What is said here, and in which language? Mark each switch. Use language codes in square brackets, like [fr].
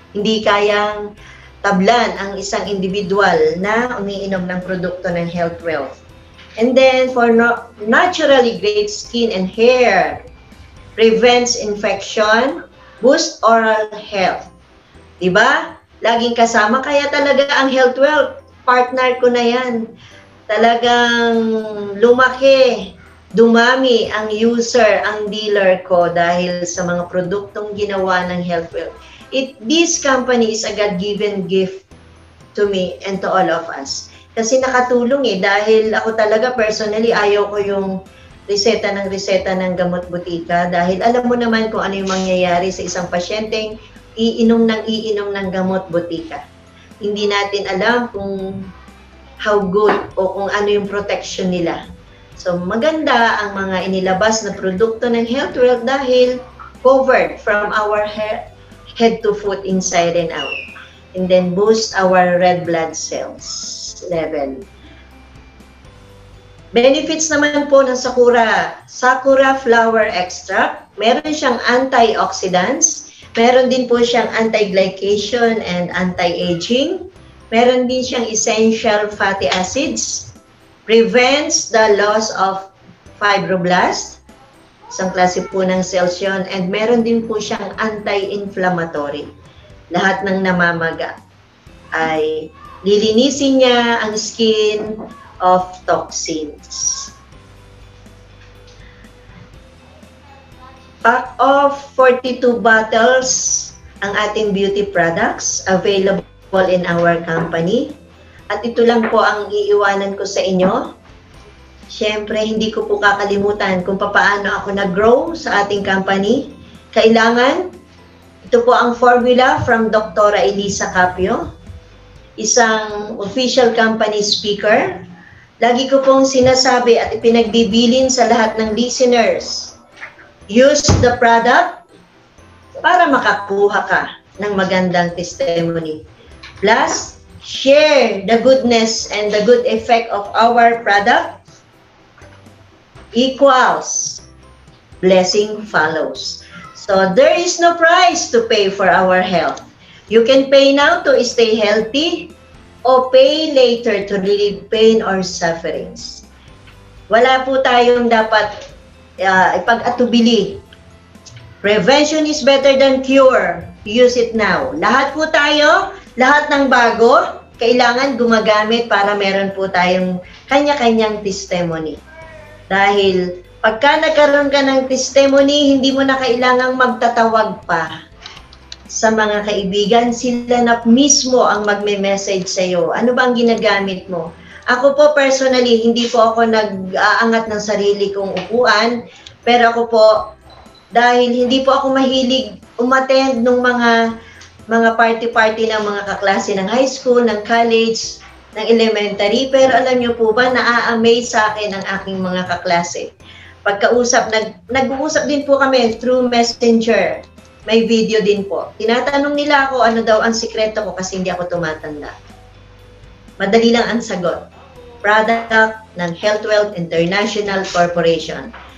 [tl] Hindi kayang tablan ang isang individual na umiinom ng produkto ng Health Wealth. [en] And then for naturally great skin and hair, prevents infection, boost oral health. [tl] Diba? Laging kasama. Kaya talaga ang Health Wealth, partner ko na yan. Talagang lumaki, dumami ang user, ang dealer ko dahil sa mga produktong ginawa ng Health Wealth. [en] This company is a God-given gift to me and to all of us. [tl] Kasi nakatulong dahil ako talaga personally ayaw ko yung reseta ng gamot butika dahil alam mo naman kung ano yung mangyayari sa isang pasyenteng iinom ng gamot butika. Hindi natin alam kung [en] how good [tl] o kung ano yung protection nila. So maganda ang mga inilabas na produkto ng Health Wealth dahil [en] covered from our head to foot, inside and out. And then boost our red blood cells level. [tl] Benefits naman po ng Sakura Flower Extract. Meron siyang antioxidants, Meron din po siyang [en] anti-glycation and anti-aging. [tl] Meron din siyang essential fatty acids. [en] Prevents the loss of fibroblast. [tl] Isang klase po ng cells yun. And meron din po siyang anti-inflammatory. Lahat ng namamaga ay lilinisin niya ang [en] skin of toxins. Pack of 42 bottles [tl] ang ating [en] beauty products available in our company. [tl] At ito lang po ang iiwanan ko sa inyo. Siyempre, hindi ko po kakalimutan kung paano ako nag-grow sa ating company. Kailangan, ito po ang formula from Dr. Elisa Capio, isang [en] official company speaker. [tl] Lagi ko pong sinasabi at ipinagbibilin sa lahat ng listeners, [en] use the product [tl] para makakuha ka ng magandang testimony. [en] Plus, share the goodness and the good effect of our product equals blessing follows. So, there is no price to pay for our health. You can pay now to stay healthy o pay later to relieve pain or sufferings. [tl] Wala po tayong dapat ipag-atubili. [en] Prevention is better than cure. Use it now. [tl] Lahat po tayo, lahat ng bago, kailangan gumagamit para meron po tayong kanya-kanyang testimony. Dahil pagka nagkaroon ka ng testimony, hindi mo na kailangang magtatawag pa sa mga kaibigan. Sila na mismo ang magme-message sa iyo. Ano ba ang ginagamit mo? Ako po personally, hindi po ako nag-aangat ng sarili kong upuan, pero ako po, dahil hindi po ako mahilig umattend ng mga party-party ng mga kaklase ng high school, ng college, ng elementary, pero alam niyo po ba, naa-amaze sa akin ang aking mga kaklase. Pagkausap, nag-uusap din po kami through Messenger. May video din po. Tinatanong nila ako ano daw ang sikreto ko kasi hindi ako tumatanda. Madali lang ang sagot. [en] Product ng Health Wealth International Corporation.